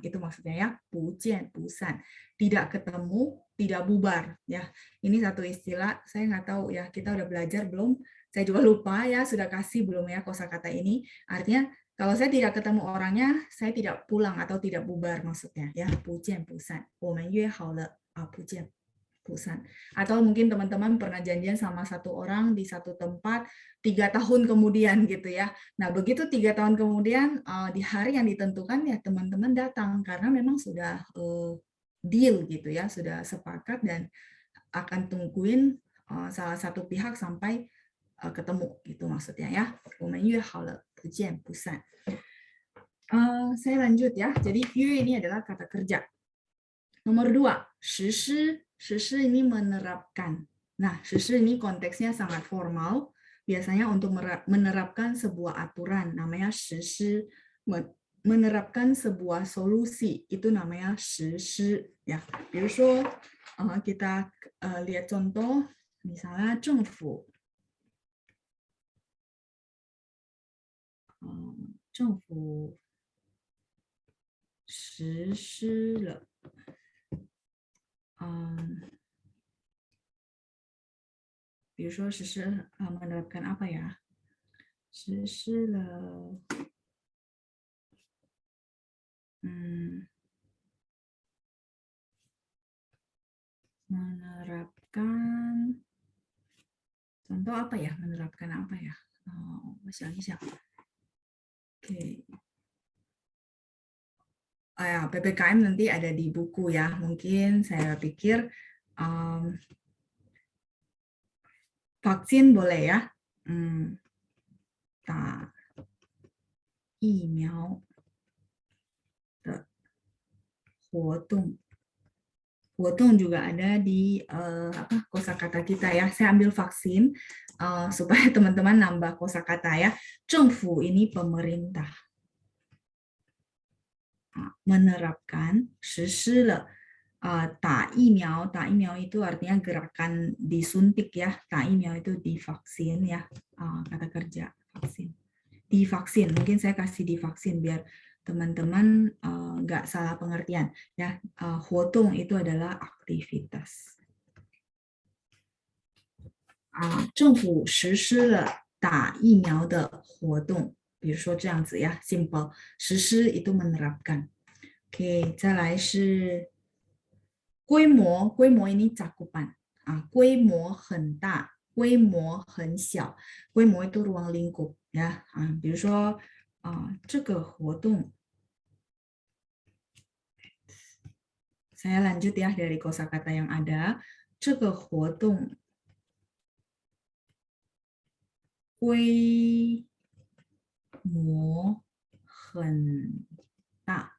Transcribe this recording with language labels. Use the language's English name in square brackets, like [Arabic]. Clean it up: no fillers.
[Indonesian] Itu maksudnya ya, [Chinese] 不见不散. [Indonesian] Tidak ketemu, tidak bubar ya. Ini satu istilah, saya nggak tahu ya, kita udah belajar belum? Saya juga lupa ya, sudah kasih belum ya kosakata ini. Artinya kalau saya tidak ketemu orangnya, saya tidak pulang atau tidak bubar maksudnya ya. [Chinese] 不见不散，我们约好了不见不散. [Indonesian] Atau mungkin teman-teman pernah janjian sama satu orang di satu tempat 3 tahun kemudian gitu ya. Nah, begitu 3 tahun kemudian di hari yang ditentukan ya teman-teman datang karena memang sudah deal gitu ya, sudah sepakat dan akan tungguin salah satu pihak sampai ketemu gitu maksudnya ya. [Chinese] 我们约好了不见不散. [Indonesian] Saya lanjut ya. Jadi 约 ini adalah kata kerja. Nomor 2, 实施. 实施 ini menerapkan. Nah, 实施 ini konteksnya sangat formal. Biasanya untuk menerapkan sebuah aturan, namanya 实施. Menerapkan sebuah solusi, itu namanya 实施. Ya, [Chinese] 比如说, [Indonesian] kita lihat contoh, misalnya 政府. [Chinese] 政府实施了 比如说实施 [Indonesian] menerapkan apa ya? 实施了menerapkan contoh apa ya? Menerapkan apa ya? [Chinese] 我想一想. [Indonesian] Oke. PPKM nanti ada di buku ya. Mungkin saya pikir vaksin boleh ya. [Chinese] 打疫苗的活动. [Indonesian] 活动 juga ada di kosakata kita ya. Saya ambil vaksin supaya teman-teman nambah kosakata ya. 政府 ini pemerintah. Menerapkan, 实施了. 打疫苗 itu artinya gerakan disuntik ya. 打疫苗 itu divaksin ya. Kata kerja vaksin. Divaksin, mungkin saya kasih divaksin biar teman-teman nggak salah pengertian ya. 活动 itu adalah aktivitas. [Chinese] 政府实施了打疫苗的活动。比如说这样子呀 simple. [Indonesian] 实施 itu menerapkan. Oke, 再来是规模 ini cakupan. [Chinese] 规模很大 规模很小 规模 [Indonesian] itu ruang lingkup ya. [Chinese] 比如说这个活动 [Indonesian] saya lanjut ya dari kosakata yang ada. [Chinese] 这个活动 规模很大.